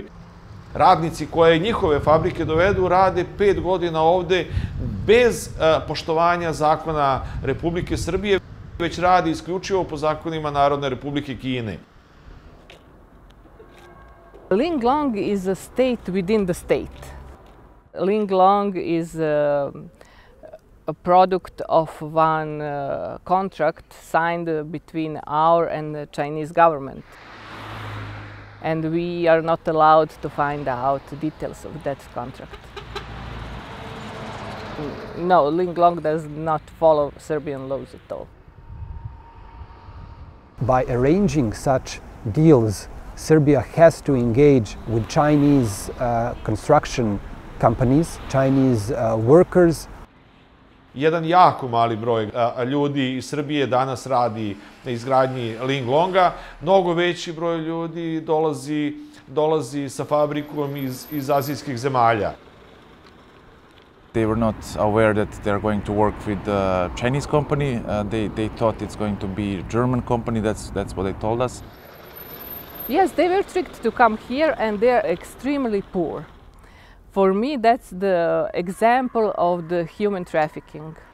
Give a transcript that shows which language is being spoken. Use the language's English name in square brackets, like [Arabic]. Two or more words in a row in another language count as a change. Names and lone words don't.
[Serbian] Radnici koje njihove fabrike dovedu rade 5 godina ovde bez poštovanja zakona Republike Srbije, već radi isključivo po zakonima Narodne Republike Kine. [English] Linglong is a state within the state. Linglong is a product of one contract signed between our and the Chinese government. And we are not allowed to find out the details of that contract. No, Linglong does not follow Serbian laws at all. By arranging such deals, Serbia has to engage with Chinese construction companies, Chinese workers. [Serbian] Jedan jako mali broj ljudi iz Srbije danas radi na izgradnji Linglonga. Mnogo veći broj ljudi dolazi sa fabrikom iz azijskih zemalja. [English] They were not aware that they're going to work with a Chinese company. They thought it's going to be a German company. That's what they told us. Yes, they were tricked to come here and they're extremely poor. For me, that's the example of the human trafficking.